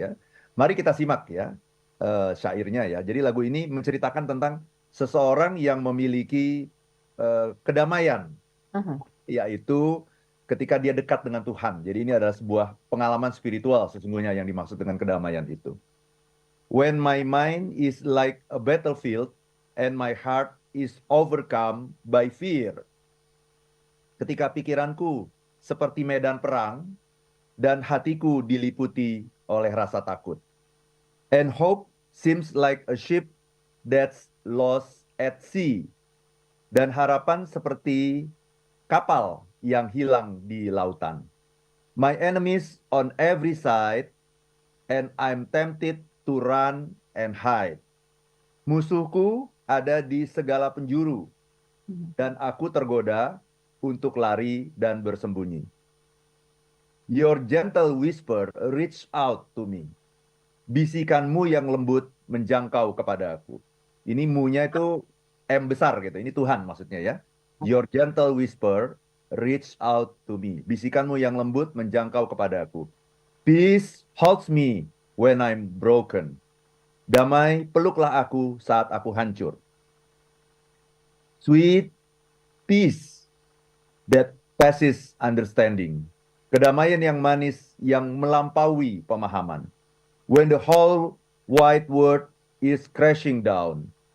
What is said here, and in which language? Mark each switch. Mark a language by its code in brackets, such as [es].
[id] Ya, mari kita simak ya syairnya ya. Jadi lagu ini menceritakan tentang seseorang yang memiliki kedamaian, Mhm. yaitu ketika dia dekat dengan Tuhan. Jadi ini adalah sebuah pengalaman spiritual sesungguhnya yang dimaksud dengan kedamaian itu. [en] When my mind is like a battlefield and my heart is overcome by fear. [id] Ketika pikiranku seperti medan perang dan hatiku diliputi oleh rasa takut. [en] And hope seems like a ship that's lost at sea. [id] Dan harapan seperti kapal yang hilang di lautan. [en] My enemies on every side, and I'm tempted to run and hide. [id] Musuhku ada di segala penjuru, dan aku tergoda untuk lari dan bersembunyi. [en] Your gentle whisper reach out to me. [id] Bisikanmu yang lembut menjangkau kepada aku. Ini mu-nya itu M besar gitu. Ini Tuhan maksudnya ya. [en] Your gentle whisper reach out to me. [id] Bisikanmu yang lembut menjangkau kepada aku. [en] Peace holds me when I'm broken. [id] Damai peluklah aku saat aku hancur. [en] Sweet peace that passes understanding. [id] Kedamaian yang manis yang melampaui pemahaman. [en] When the whole wide world is crashing down.